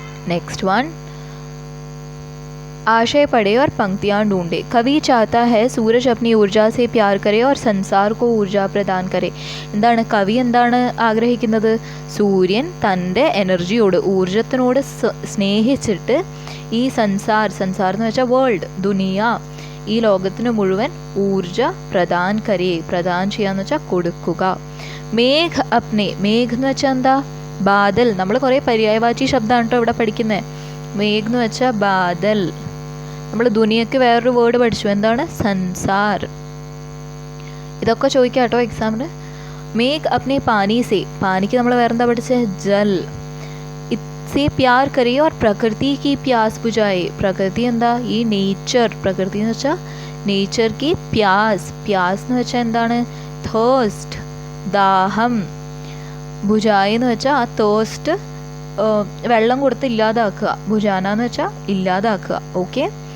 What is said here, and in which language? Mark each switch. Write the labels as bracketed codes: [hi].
[hi] Next one, आशय पढ़े और पंक्तियाँ ढूंढे. कवि चाहता है सूरज अपनी ऊर्जा से प्यार करे और संसार को ऊर्जा प्रदान करे. [ml] എന്താണ് കവി എന്താണ് ആഗ്രഹിക്കുന്നത്? സൂര്യൻ തൻ്റെ എനർജിയോട്, ഊർജത്തിനോട് സ്നേഹിച്ചിട്ട് ഈ സൻസാർ, സൻസാർ എന്ന് വെച്ചാൽ വേൾഡ്, ദുനിയ, ഈ ലോകത്തിന് മുഴുവൻ [hi] ഊർജ പ്രദാൻ കരേ, [ml] പ്രദാൻ ചെയ്യാന്ന് വെച്ചാൽ കൊടുക്കുക. മേഘ് അപ്നെ, മേഘ് എന്ന് വെച്ചാൽ എന്താ? ബാദൽ. നമ്മൾ കുറേ പര്യായവാചി ശബ്ദമാണ് കേട്ടോ ഇവിടെ പഠിക്കുന്നത്. മേഘ് എന്ന് വെച്ചാൽ ബാദൽ. നമ്മൾ ദുനിയക്ക് വേറൊരു വേർഡ് പഠിച്ചു, എന്താണ്? സൻസാർ. ഇതൊക്കെ ചോദിക്കാം കേട്ടോ എക്സാമിന്. [hi] മേഘ് അപ്നെ പാനി സേ, [ml] പാനിക്ക് നമ്മൾ വേറെന്താ പഠിച്ചത്? [hi] ജൽ. इससे प्यार करे और प्रकृति की प्यास बुझाए. [ml] പ്രകൃതി എന്താ? ഈ നേച്ചർ. പ്രകൃതി എന്ന് വെച്ചാൽ നേച്ചർ [hi] की प्यास. [ml] प्यास എന്ന് വെച്ചാൽ എന്താണ്? thirst, ദാഹം. ഭുജായി എന്ന് വെച്ചാൽ ആ തേഴ്സ്റ്റ് വെള്ളം കൊടുത്ത് ഇല്ലാതാക്കുക. ഭുജാന എന്ന് വെച്ചാൽ ഇല്ലാതാക്കുക. ഓക്കെ.